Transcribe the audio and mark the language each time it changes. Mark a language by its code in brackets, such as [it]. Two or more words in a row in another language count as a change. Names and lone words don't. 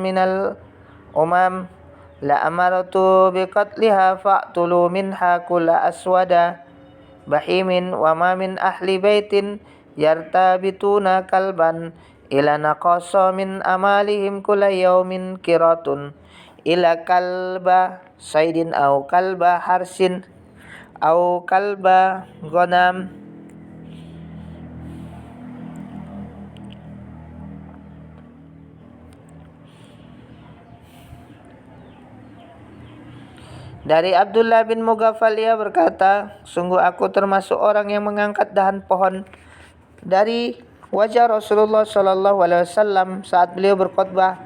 [ar] من الأمم لأمرت بقتلها فاقتلوا منها كل أسود بهيم وما من أهل بيت يرتبطون كلبا إلا نقص من عملهم كل يوم قيراط إلا كلب صيد أو كلب حرث أو كلب غنم. [id] Dari Abdullah bin Mughaffal ia berkata, sungguh aku termasuk orang yang mengangkat dahan pohon dari wajah Rasulullah [ar] صلى الله عليه وسلم [id] saat beliau berkhutbah.